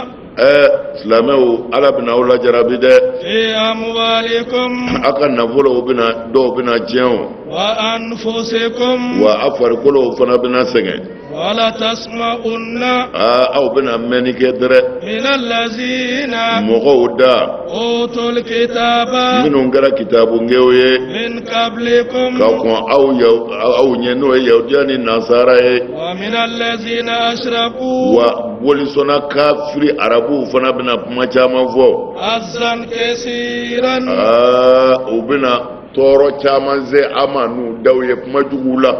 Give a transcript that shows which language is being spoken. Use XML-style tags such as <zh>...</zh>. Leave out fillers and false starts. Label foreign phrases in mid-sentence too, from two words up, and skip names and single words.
<bm>silamɛw ala bɛna aw lajarabi dɛ</bm> <ar>في أموالكم</ar> <bm>a ka nafolo dɔw bɛna tiɲɛ o</bm> <ar>وأنفسكم</ar> <bm>wa a farikolo fana bɛna sɛgɛn</bm> <ar>ولتسمعن</ar> <bm>aw bɛna mɛnni kɛ dɛrɛ</bm> <ar>من الذين</ar> <bm>mɔgɔw da</bm> <ar>أوتوا الكتاب</ar> <bm>minnu kɛra kitabungew ye</bm> <ar>من قبلكم</ar> <bm>ka kɔn aw ɲɛ n'o ye yahudiya ni nasara ye</bm> <ar>ومن الذين أشركوا</ar> <bm>wa bolisɔnna kafiri arabuw fana bɛna kuma caman fɔ</bm> <ar>أذى كثيرا</ar> <bm>u bɛna tɔɔrɔ caman se an ma n'u daw ye kuma juguw la</bm>